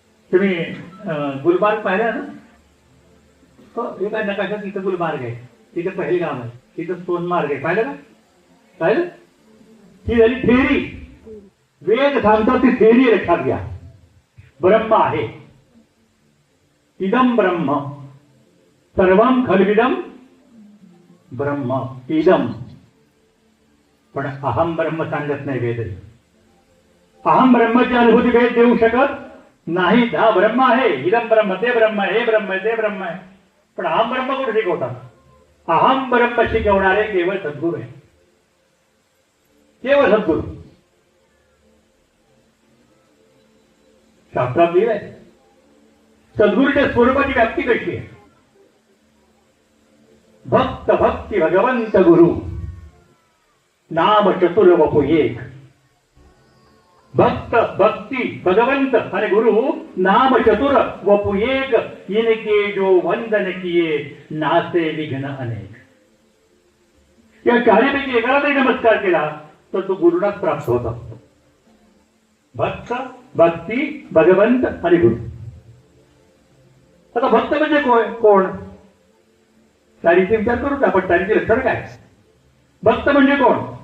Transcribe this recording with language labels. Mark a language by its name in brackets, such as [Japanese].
[Marathi] तुम्ही गुलमार्ग पाहिला ना. हे काय नकाशात इथं गुलमार्ग आहे, तिथं पहलगाम आहे, तिथं सोनमार्ग आहे. पाहिलं ना? पाहिलं? ही झाली थेरी. वेद सांगतात ती थेरी लक्षात घ्या. ब्रह्म आहे. [Sanskrit] इदम ब्रह्म सर्वम खलविदम ब्रह्म इदम. [Marathi] पण अहम ब्रह्म सांगत नाही वेद. अहम ब्रह्माची अनुभूती वेद देऊ शकत नाही. हा ब्रह्म आहे, इदम ब्रह्म, ते ब्रह्म, हे ब्रह्म, ते ब्रह्म आहे. पण अहम ब्रह्म कुठे शिकवतात? अहम ब्रह्म शिकवणारे केवळ सद्गुरू आहे. केवळ सद्गुरू. शास्त्रात लिहिलंय सद्गुरूच्या स्वरूपाची व्याप्ती कशी आहे. [Hindi] भक्त भक्ती भगवंत गुरु नाम चतुर वपु एक. भक्त भक्ती भगवंत आणि गुरु नाम चतुर वपु एक. इनके जो वंदन किए नासे विघ्न अनेक. [Marathi] या चारीपैकी एकाला जरी नमस्कार केला तर तो गुरुनाच प्राप्त होत असतो. भक्त भक्ती भगवंत आणि गुरु. आता भक्त म्हणजे कोण? तारीचे विचार करू का आपण? तारीचे लक्षण काय? भक्त म्हणजे कोण?